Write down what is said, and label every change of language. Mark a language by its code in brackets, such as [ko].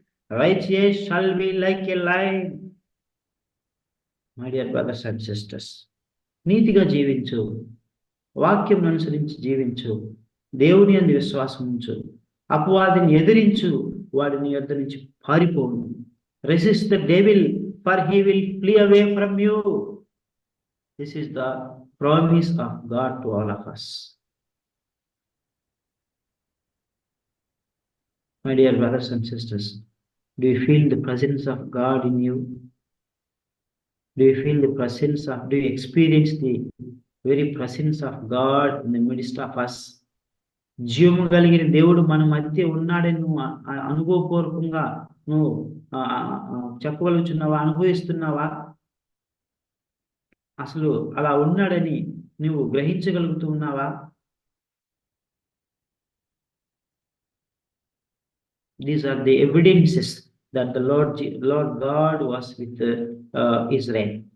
[en] Righteous shall be like a lion. My dear brothers and sisters, [te] నీతిగా జీవించు, వాక్యం అనుసరించి జీవించు, దేవుని యందు విశ్వాసం ఉంచు, అపవాదిని ఎదిరించు, వాడి నీ యొద్ద నుంచి పారిపోవు. [en] Resist the devil, for he will flee away from you. This is the promise of God to all of us. My dear brothers and sisters, do you feel the presence of God in you? Do you feel the presence of, do you experience the very presence of God in the midst of us? [te] జీవము కలిగిన దేవుడు మన మధ్య ఉన్నాడని నువ్వు అనుభవపూర్వకంగా నువ్వు చెప్పగలుగుతున్నావా? అనుభవిస్తున్నావా? అసలు అలా ఉన్నాడని నువ్వు గ్రహించగలుగుతూ ఉన్నావా? [en] These are the evidences that the Lord God was with Israel.